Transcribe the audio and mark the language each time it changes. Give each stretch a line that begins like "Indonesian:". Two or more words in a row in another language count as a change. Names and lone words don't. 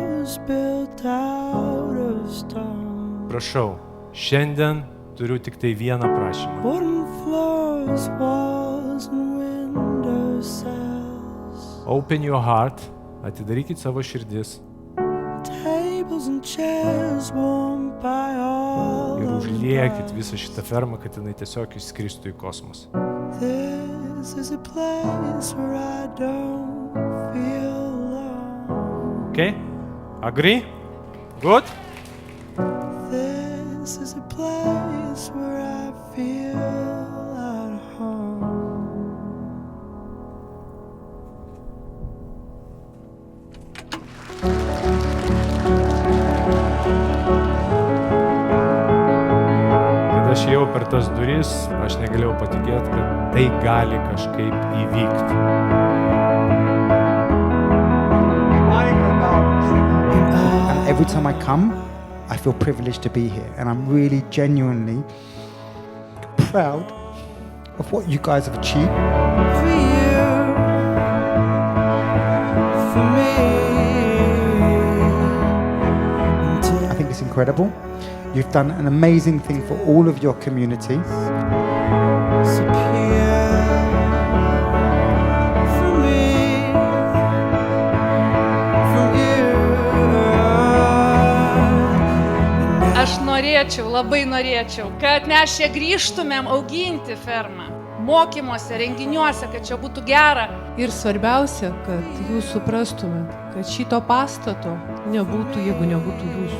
English: was built out of stone.
Lithuanian: Prašau, šiandien turiu tik tai vieną prašymą.
English: Wooden floors, walls and window sills. Open your heart,
Lithuanian: atidarykit savo širdis
English: Tables and chairs warmed by all
Lithuanian: ir
English: of
Lithuanian: užliekit
English: the
Lithuanian: visą šitą fermą, kad jinai tiesiog išskristų į kosmosą.
English: This is a place where I don't feel alone. Okay? Agree? Good? This is a place where I feel at home.
Lithuanian: Kad aš ėjau per tas duris, aš negalėjau patikėti, kad tai gali kažkaip įvykti.
English: And every time I come, I feel privileged to be here. And I'm really genuinely proud of what you guys have achieved. For you, for me. I think it's incredible. You've done an amazing thing for all of your community.
Lithuanian: Aš norėčiau, labai norėčiau, kad mes čia grįžtumėm auginti fermą, mokymuose, renginiuose, kad čia būtų gera. Ir svarbiausia, kad jūs suprastumėt, kad šito pastato nebūtų, jeigu nebūtų jūsų.